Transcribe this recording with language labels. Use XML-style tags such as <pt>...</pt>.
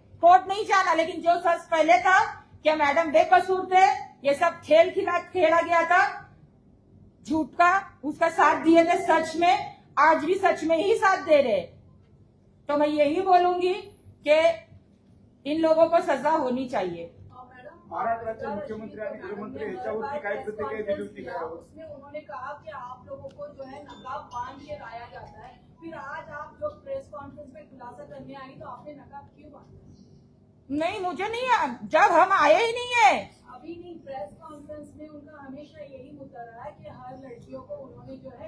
<hi>Court नहीं जाना, लेकिन जो सच पहले था कि मैडम बेकसूर थे, ये सब खेल खेला गया था झूठ का, उसका साथ दिए थे सच में, आज भी सच में ही साथ दे रहे. तो मैं यही बोलूंगी कि इन लोगों को सजा होनी चाहिए.</hi> <mr>महाराष्ट्राचे मुख्यमंत्री आणि गृहमंत्री याच्यावरती काय प्रतिक्रिया दिली होती का?</mr> <hi>उसमें उन्होंने कहा कि आप लोगों को जो है नकाब बांध के लाया जाता है. फिर आज आप जो प्रेस कॉन्फ्रेंस में खुलासा करने आई तो आपने नकाब क्यों बांधा? नहीं, मुझे नहीं, जब हम आए ही नहीं है। अभी नहीं, प्रेस कॉन्फ्रेंस में उनका हमेशा यही मुद्दा रहा है कि हर लड़कियों को उन्होंने जो है,</hi>